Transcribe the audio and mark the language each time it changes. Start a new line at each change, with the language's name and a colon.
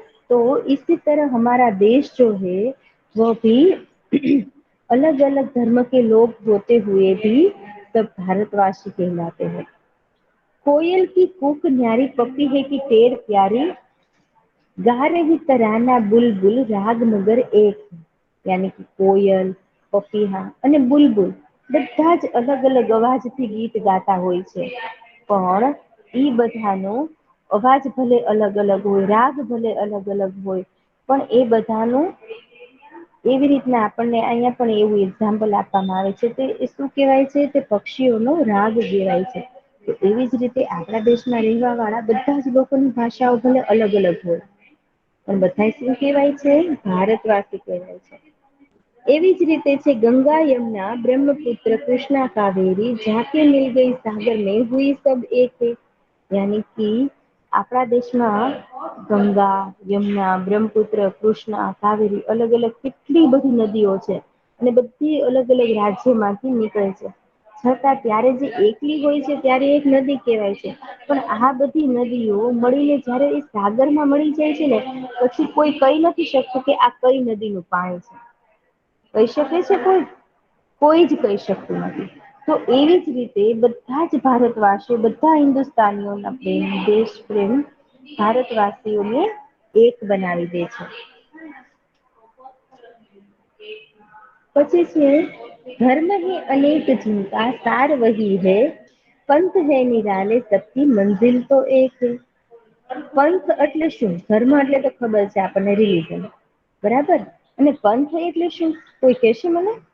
Hindi: तो इसी तरह हमारा देश जो है वह भी अलग अलग धर्म के लोग होते हुए भी सब भारतवासी कहलाते हैं। कोयल की कूक न्यारी पपी है कि टेर प्यारी, गा रही तराना बुलबुल राग मगर एक है। यानी कि
Gujarati: કોયલ, પપીહા અને બુલબુલ બધા જ અલગ અલગ અવાજથી ગીત ગાતા હોય છે, પણ એ બધાનો અવાજ ભલે અલગ અલગ હોય, રાગ ભલે અલગ અલગ હોય, પણ એ બધાનું એવી રીતના આપણને અહીંયા પણ એવું એક્ઝામ્પલ આપવામાં આવે છે તે શું કહેવાય છે, તે પક્ષીઓનો રાગ કહેવાય છે। તો એવી જ રીતે આપણા દેશમાં રહેવા વાળા બધા જ લોકોની ભાષાઓ ભલે અલગ અલગ હોય, પણ બધા શું કહેવાય છે, ભારતવાસી કહેવાય છે। એવી જ રીતે છે
Hindi: ગંગા યમુના ब्रह्मपुत्र कृष्णा कावेरी जाके मिल गई सागर में हुई सब एक है। यानी कि
Gujarati: આપણા દેશમાં ગંગા, યમુના, બ્રહ્મપુત્ર, કૃષ્ણા, કાવેરી અલગ અલગ કેટલી બધી નદીઓ છે, અને બધી અલગ અલગ રાજ્યમાંથી નીકળે છે, છતાં ત્યારે જે એકલી હોય છે ત્યારે એક નદી કહેવાય છે, પણ આ બધી નદીઓ મળીને જ્યારે એ સાગરમાં મળી જાય છે ને, પછી કોઈ કહી નથી શકતું કે આ કઈ નદીનું પાણી છે। કહી શકે છે કોઈ? કોઈ જ કહી શકતું નથી। તો એવી જ રીતે બધા જ ભારતવાસીઓ, બધા હિન્દુસ્તાનીઓના પ્રેમ, દેશ પ્રેમ ભારતવાસીઓને એક બનાવી દે છે। પછી છે
Hindi: ધર્મ ही अनेक जिनका सार वही है, पंथ है निराले सबकी मंजिल तो एक है।
Gujarati: પંથ એટલે શું? ધર્મ એટલે તો ખબર છે આપણને, રિલિજન, બરાબર? અને પંથ એટલે શું? કોઈ કહેશે મને?